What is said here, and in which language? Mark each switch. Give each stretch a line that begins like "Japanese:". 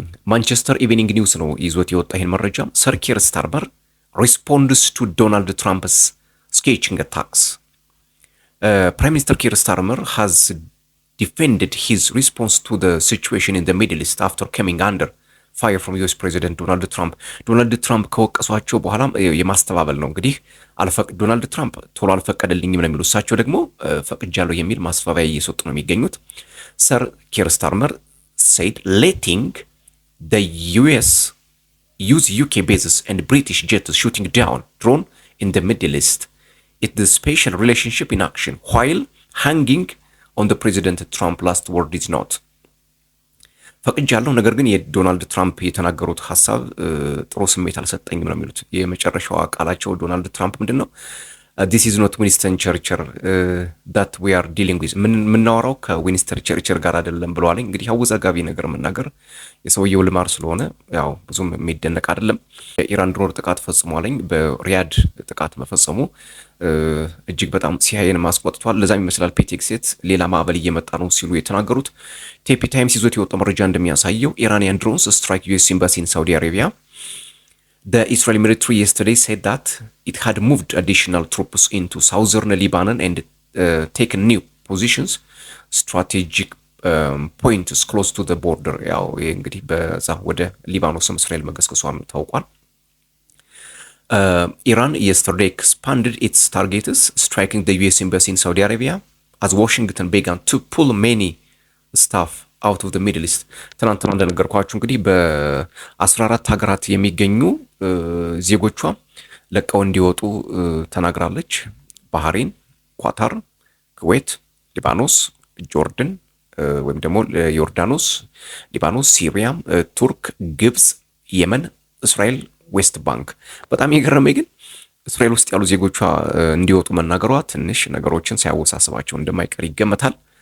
Amharic: ማንቸስተር ኢቭኒንግ ኒውስ ነው ይዞት የወጣ ይህን መረጃ።
English: ሰር ኬር ስታርመር ሪስፖንድስ ቱ ዶናልድ ትራምፕስ ስኬቺንግ አታክስ ፕራይም ሚኒስተር ኬር ስታርመር ሃዝ defended his response to the situation in the Middle East after coming under fire from US President Donald Trump.
Amharic: ዶናልድ ትራምፕ ከወቀሷቸው በኋላ የማስተባበል ነው እንግዲህ ዶናልድ ትራምፕ ቶሎ አልፈቀደልኝም ነው የሚሉ፣ እሳቸው ደግሞ ፈቅጃለሁ የሚል ማስፋቢያ እየሰጡ ነው የሚገኙት።
English: ሰር ኬር ስታርመር said letting the US use UK bases and British jets shooting down drone in the Middle East is the special relationship in action while hanging on the President Trump last word is not.
Amharic: ፈቅጃለሁ ነገር ግን የዶናልድ ትራምፕ የተናገሩት ሐሳብ ጥሩ ስሜት አልሰጠኝም ነው የሚሉት። የመጨረሻው ቃላቸው ዶናልድ ትራምፕ ምንድነው?
English: this is not Winston Churchill that we are dealing with
Amharic: ምናወራው ከዊንስተን ቸርችል ጋር አይደለም ብለዋል። እንግዲህ አወዛጋቢ ነገር መናገር የሰውየው ልማር ስለሆነ ያው ብዙም የሚደነቅ አይደለም። የኢራን ድሮን ጥቃት ፈጽሟልኝ በሪያድ ጥቃት መፈጸሙ እጅግ በጣም ሲያየን ማስቆጥቷል። ለዛም ይመስላል ፔቴክሴት ሌላ ማዕበል እየመጣ ነው ሲሉ የተናገሩት። ቴፒ ታይምስ ይዞት የወጣው መረጃ እንደሚያሳየው
English: ኢራኒያን ድሮንስ ስትራይክ ዩኤስ ኤምባሲ ኢን ሳውዲ አረቢያ. The Israeli military yesterday said that it had moved additional troops into southern Lebanon and taken new positions, strategic points close to the border.
Amharic: ያው እንግዲህ በዛ ወደ ሊባኖስም እስራኤል መገስገሷም ታውቋል።
English: Iran yesterday expanded its targets, striking the US embassy in Saudi Arabia as Washington began to pull many staff out of the Middle East.
Amharic: ትናንትና እንደነገርኳችሁ እንግዲህ በ14 ሀገራት የሚገኙ ዜጎቿ ለቀው እንዲወጡ ተናግራለች። ባህሬን፣ ኳታር፣ ኩዌት፣ ሊባኖስ፣ ጆርዳን ወይም ደግሞ ዮርዳኖስ፣ ሊባኖስ፣ ሲሪያ፣ ቱርክ፣ ግብጽ፣ የመን፣ እስራኤል፣ ዌስት ባንክ። በጣም የገረመኝ ግን እስራኤል ውስጥ ያሉ ዜጎቿ እንዲወጡ መናገሯ ትንሽ ነገሮችን ሳያወሳስባቸው እንደማይቀር ይገመታል።